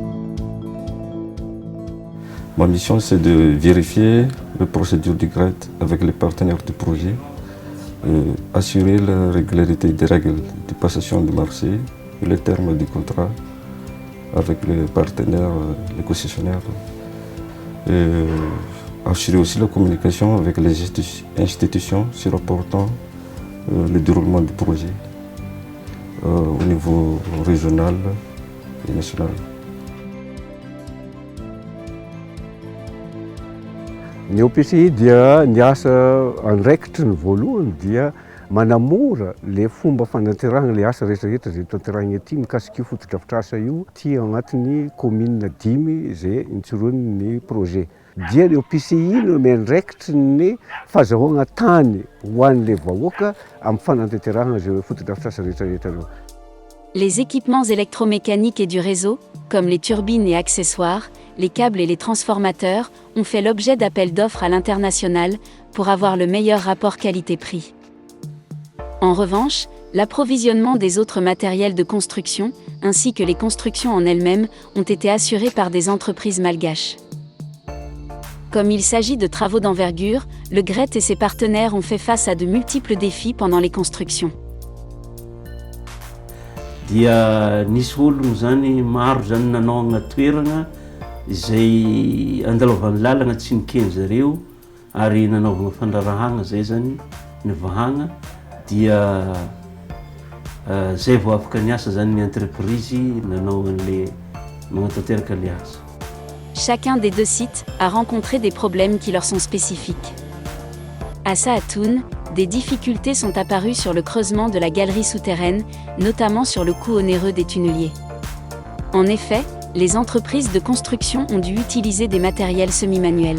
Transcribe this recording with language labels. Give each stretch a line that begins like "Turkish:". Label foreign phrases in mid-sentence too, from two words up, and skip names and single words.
French: Ma mission, c'est de vérifier les procédures du GRET avec les partenaires du projet, assurer la régularité des règles de passation de marché et les termes du contrat avec les partenaires, les concessionnaires. Assurer aussi la communication avec les institutions se rapportant le déroulement du projet au niveau régional et national.
Malagasy: Ny OPCI dia niasa andraikitry ny voalohany dia manamora le fomba fananterahana le asa rehetrarehetra zay tanterahina ety mikasika io fotodrafitr'asa io ty agnatin'ny commune 10 zay nitsorony ny projet. Dia le OPCI no miandraikitry ny fahazahoana tany ho an'le vahoaka amin'ny fanantenterahana zay fotodrafitr'asa rehetrarehetra reo.
French: Les équipements électromécaniques et du réseau, comme les turbines et accessoires, les câbles et les transformateurs, ont fait l'objet d'appels d'offres à l'international pour avoir le meilleur rapport qualité-prix. En revanche, l'approvisionnement des autres matériels de construction, ainsi que les constructions en elles-mêmes, ont été assurés par des entreprises malgaches. Comme il s'agit de travaux d'envergure, le GRET et ses partenaires ont fait face à de multiples défis pendant les constructions.
Malagasy: Dia nisy olona zany maro zany nanao agnaty toerana izay andalovan'ny lalagna tsy nikeny zareo ary nanaovana fandrarahagna zay zany ny vahagna dia zay vao afaka niasa zany ny entreprise nanao an'le magnatanteraka le asa.
French: Chacun des 2 sites a rencontré des problèmes qui leur sont spécifiques. À Saatoun, des difficultés sont apparues sur le creusement de la galerie souterraine, notamment sur le coût onéreux des tunneliers. En effet, les entreprises de construction ont dû utiliser des matériels semi-manuels.